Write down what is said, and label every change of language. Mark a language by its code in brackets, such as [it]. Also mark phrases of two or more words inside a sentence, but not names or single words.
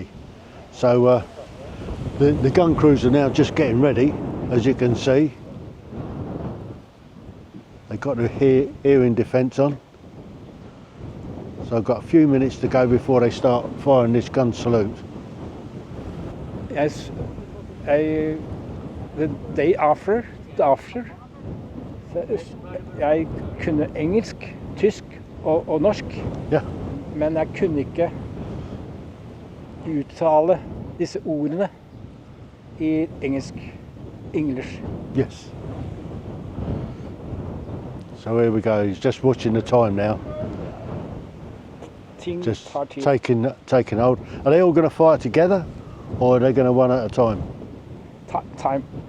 [en] So the gun crews are now just getting ready, as you can see. They've got their hearing defence on. So I've got a few minutes to go before they start firing this gun salute. Yes, the day after, [no] jeg kunne engelsk, tysk og norsk, Ja. men jeg kunne ikke uttale disse ordene i English. [en] Yes. So here we go, he's just watching the time now. Just taking hold. Are they all going to fire together, or are they going to one at a time? Time.